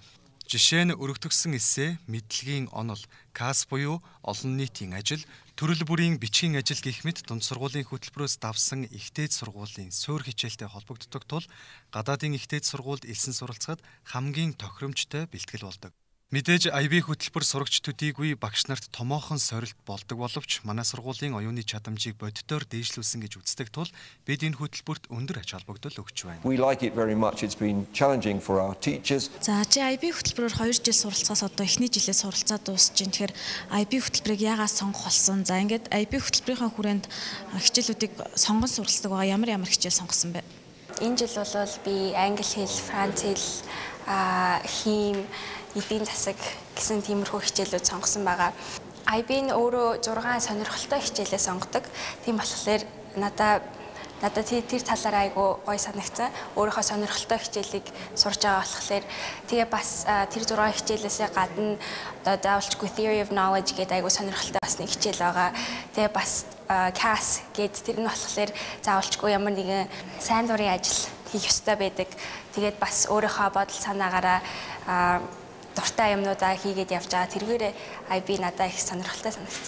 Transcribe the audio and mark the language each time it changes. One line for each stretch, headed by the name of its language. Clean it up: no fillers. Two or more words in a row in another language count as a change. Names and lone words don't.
Mongolian: Жишээ нь өргөтгсөн эссе, мэдлэгийн онол, кас буюу олон нийтийн ажил, төрөл бүрийн бичгийн ажил гэх мэт дунд сургуулийн хөтөлбөрөөс давсан ихтэй сургуулийн суурь хичээлтэй холбогддог тул гадаадын ихтэй сургуульд элсэн суралцахад хамгийн тохиромжтой бэлтгэл болдог. Мэдээж IB хөтөлбөр сурагч төдийгүй багш нарт томоохон сорилт болдог боловч манай сургуулийн оюуны чадамжийг бодитоор дээшлүүлсэн гэж үздэг тул бид энэ хөтөлбөрт өндөр ач холбогдол өгч байна.
English: We like it very much. It's been challenging for our teachers.
Mongolian: За IB хөтөлбөрөөр 2 жил суралцахаас одоо эхний жилээ суралцаа дуусж байна. Тэгэхээр IB хөтөлбөрийг яагаад сонгох болсон? За ингээд IB хөтөлбөрийн хүрээнд хичээлүүдийг сонгон суралцдаг байгаа ямар хичээл сонгосон бэ? Энэ жил бол би англи хэл, франц хэл, хим, эдийн засаг гэсэн тиймэрхүү хичээлүүд сонгосон байгаа. IB нь өөрөө 6 сонирхолтой хичээлээ сонгодог. Тийм болохоор надад тэр талаараа айгүй гоё санагцсан. Өөрийнхөө сонирхолтой хичээлийг сурж байгаа болохоор тэгээ бас тэр 6 хичээлээсээ гадна одоо заавалчгүй
English: theory of knowledge
Mongolian: гэдэг айгүй сонирхолтой бас нэг хичээл байгаа. Тэгээ бас CAS гэдэг тэр нь болохоор заавалчгүй ямар нэгэн сайн дурын ажил хийх ёстой байдаг. Тэгээд бас өөрийнхөө бодол санаагаараа дуртай юмнуудаа хийгээд явж байгаа. Тэргээрээ IB надад их сонирхолтой санагдсан.